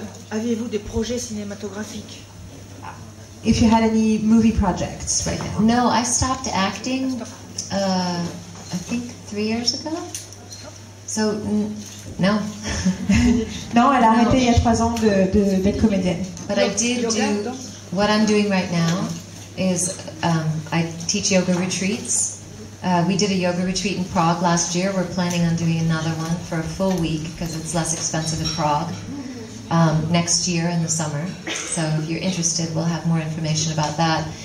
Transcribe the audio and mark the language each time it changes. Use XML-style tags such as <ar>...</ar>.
<fr>Aviez-vous des projets cinématographiques?</fr> <en>If you had any movie projects right now. No, I stopped acting, I think 3 years ago. So, no.</en> <fr>Non, elle a arrêté il y a 3 ans d'être comédienne.</fr> <en>But I did do, what I'm doing right now is I teach yoga retreats. We did a yoga retreat in Prague last year. We're planning on doing another one for a full week because it's less expensive in Prague. Next year in the summer. So if you're interested, we'll have more information about that.</en>